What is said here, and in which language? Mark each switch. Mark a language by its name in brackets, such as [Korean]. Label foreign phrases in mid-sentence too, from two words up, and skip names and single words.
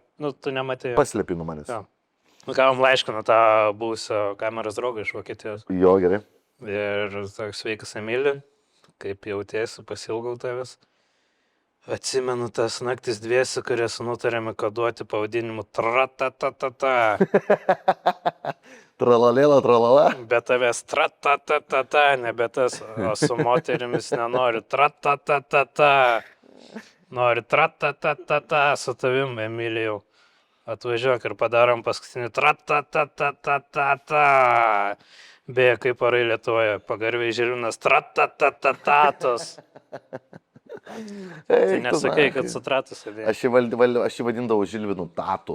[Lithuanian] Nu, tu nematėjai. Paslėpinu manęs. Jo. Gavom laišką nuo tą buvusio kameros draugą iš Vokietijos. Jo, gerai. Ir toks sveikas Emilį, kaip jautiesi, pasilgau tavęs. Atsimenu tas naktis dviesi, kurias nutarėme koduoti pavadinimu Tra-ta-ta-ta-ta. Tralalėla, tralala. Be tavęs Tra-ta-ta-ta-ta, nebe tas, o su moterimis nenoriu Tra-ta-ta-ta-ta. Noriu Tra-ta-ta-ta-ta su tavim, Emilijau. Atvažiuok ir padarom paskutinį Tra-ta-ta-ta-ta-ta. Beje, kaip orai Lietuvoje, pagarbiai Žilvinas Tra-ta-ta-ta-tatos. Tai nesakai, kad su Tratus sėdėjai. Aš jį vadindavau Žilvinu Tatu.